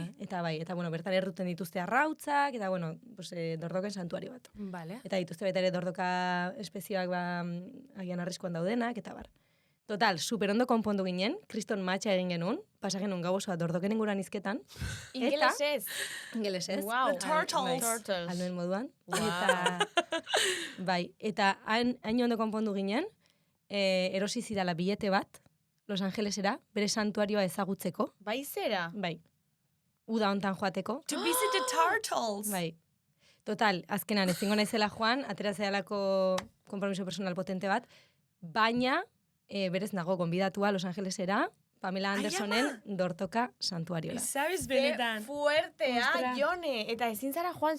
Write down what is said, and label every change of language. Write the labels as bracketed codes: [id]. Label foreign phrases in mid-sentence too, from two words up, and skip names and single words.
[eu] eta bai, eta bueno, bertan erruten dituzte arrautzak, eta [es] bueno, pues, [eu] dordoken santuario bat. Vale. Eta dituzte baita ere dordoka espezioak ba, agian arriskuan daudenak, eta bar. Total, super ondo konpondu ginen, kriston matxa egin genuen, pasa genuen gau osoa dordoken inguruan izketan. Ingelesez. Ingelesez. Wow. [en] The turtles. Turtles. [eu] Almen moduan. Wow. Eta hain ondo konpondu ginen, erosi zidala bilete bat, Los Angelesera, bere santuarioa ezagutzeko. Bai zera? Bai. Uda hontan joateko. [en] To visit the turtles. [eu] Bai. Total, azkenan ezingo naizela joan, atera zehalako [es] kompromiso personal potente [eu] bat, baina berez nago gonbidatua Los Angelesera, Pamela Andersonen dortoka santuariora. [es] Sabes Ke [eu] benetan. fuertea, Ostra. Jone. Eta ezin zara joan, ze